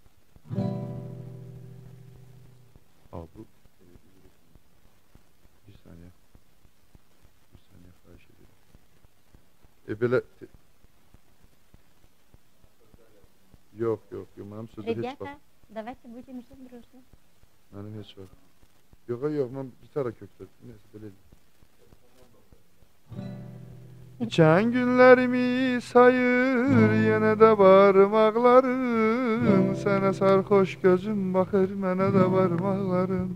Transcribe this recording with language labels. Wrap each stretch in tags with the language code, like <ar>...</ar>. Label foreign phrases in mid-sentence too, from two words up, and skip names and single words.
<az>Bu bir saniye xahiş edirəm. Belə Yox, mənim sözü heç vaxt.</az> <ru>Давайте будем жить дружно.</ru> <az>Mənim heç vaxt. Yox, mən gitara kökdə. Neyse, belə deyim. İçən günlərimi sayır, yenə də barmaqların. Sənə sarxoş gözüm baxır, mənə də barmaqların.</az>